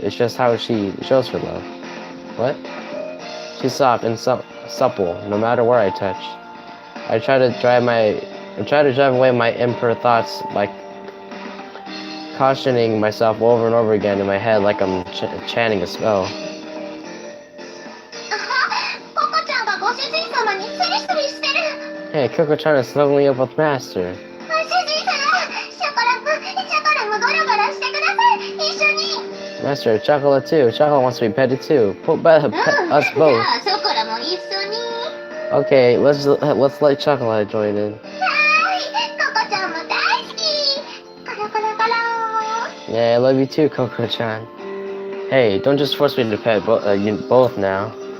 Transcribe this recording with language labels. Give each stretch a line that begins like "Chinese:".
English: It's just how she shows her love. What? She's soft and supple, no matter where I touch. I try to drive away my impure thoughts by cautioning myself over and over again in my head like I'm chanting a spell.
Japanese: ココちゃんがご主人様にスリスリしてる。
English: Hey, Coco-chan is snuggling up with Master.
Japanese: ご主人様、ショコラもゴロゴロしてください。一緒に。
English: Master, Chocolate too. Chocolate wants to be petted too. Pet us both.
Japanese: じゃあショコラも一緒に。
English: Okay, let's let Chocolate join in.
Japanese: ココちゃんも大好き。コロコロコロ。
English: Yeah, I love you too, Coco-chan. Hey, don't just force me to pet you both now.